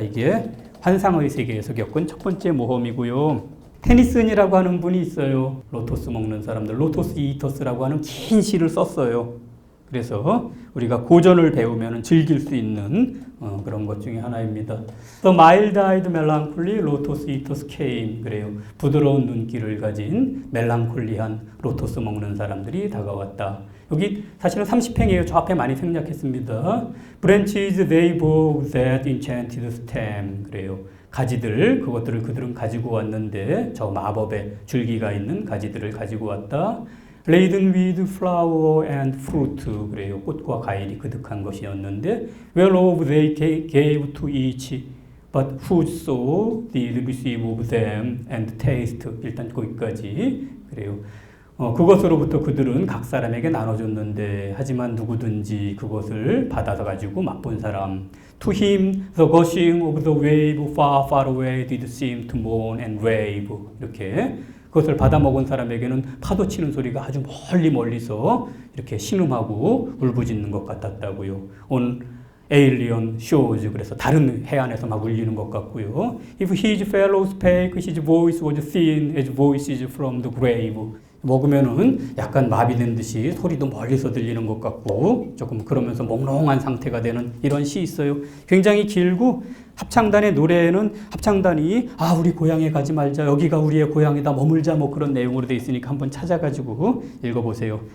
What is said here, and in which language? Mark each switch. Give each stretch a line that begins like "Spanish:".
Korean: 이게 환상의 세계에서 겪은 첫 번째 모험이고요. 테니슨이라고 하는 분이 있어요. 로토스 먹는 사람들, 로토스 이터스라고 하는 긴 시를 썼어요. 그래서 우리가 고전을 배우면 즐길 수 있는 그런 것 중에 하나입니다.
English: The mild-eyed melancholy lotus eaters came.
Korean: 그래요. 부드러운 눈길을 가진 멜랑콜리한 로토스 먹는 사람들이 다가왔다. 여기 사실은 30행이에요. 저 앞에 많이 생략했습니다.
English: Branches they bore that enchanted stem.
Korean: 그래요. 가지들, 그것들을 그들은 가지고 왔는데 저 마법의 줄기가 있는 가지들을 가지고 왔다.
English: Laden with flower and fruit.
Korean: 그래요. 꽃과 과일이 그득한 것이었는데
English: whereof they gave to each, but whoso did receive of them and taste.
Korean: 일단 거기까지. 그래요. 그것으로부터 그들은 각 사람에게 나눠줬는데 하지만 누구든지 그것을 받아서 가지고 맛본 사람.
English: To him the gushing of the wave far far away did seem to moan and rave.
Korean: 이렇게 그것을 받아먹은 사람에게는 파도 치는 소리가 아주 멀리서 이렇게 신음하고 울부짖는 것 같았다고요.
English: On alien shores.
Korean: 그래서 다른 해안에서 막 울리는 것 같고요.
English: If his fellows spake, his voice was thin as voices from the grave.
Korean: 먹으면은 약간 마비된 듯이 소리도 멀리서 들리는 것 같고 조금 그러면서 몽롱한 상태가 되는 이런 시 있어요. 굉장히 길고 합창단의 노래에는 합창단이 우리 고향에 가지 말자, 여기가 우리의 고향이다, 머물자, 뭐 그런 내용으로 되어 있으니까 한번 찾아가지고 읽어보세요.